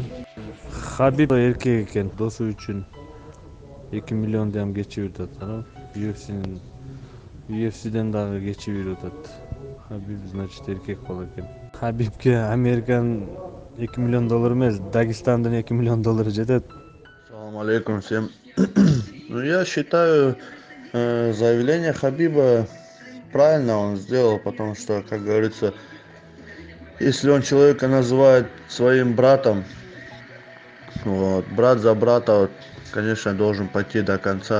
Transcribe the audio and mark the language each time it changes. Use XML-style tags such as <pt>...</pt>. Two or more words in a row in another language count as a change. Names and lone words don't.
<ky>Хабиб эркек экен, досу үчүн 2 миллион дем кечирип атат. UFC'ден дагы кечирип атат. Хабиб значит эркек бала экен. Хабибке Американын 2 миллион доллар эмес, Дагестандын 2 миллион доллары жетет.</ky> <ru>Салам алейкум всем. Ну, я считаю, заявление Хабиба правильно он сделал, потому что, как говорится, если он человека называет своим братом, вот, брат за брата, вот, конечно, должен пойти до конца.</ru>